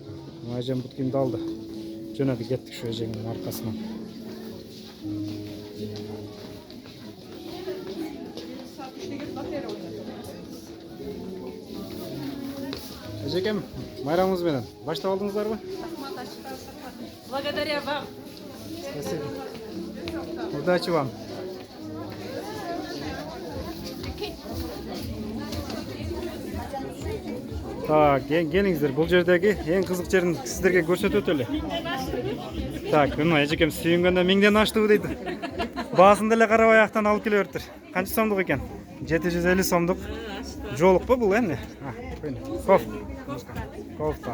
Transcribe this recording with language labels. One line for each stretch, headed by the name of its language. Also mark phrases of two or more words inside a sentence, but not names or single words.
Kyrgyz: Мына эжем бут кийимди алды. Жөнөдү кеттик şu эжеңдин аркасынан. Эжекем, майрамыңыз менен баштап алдыңыздарбы?
Russian: Благодаря вам. Спасибо. Удачи вам. Так,
Kyrgyz: келиңиздер, бул жердеги эң кызык жерин сиздерге көрсөтөт эле. Так, мына эжекем сүйүнгөндө миңден аштыбы дейт. Баасын деле карабай аяктан алып келе бериптир. Канча сомдук экен? 750 сомдук. Жолукпу бул эмне? Кофта.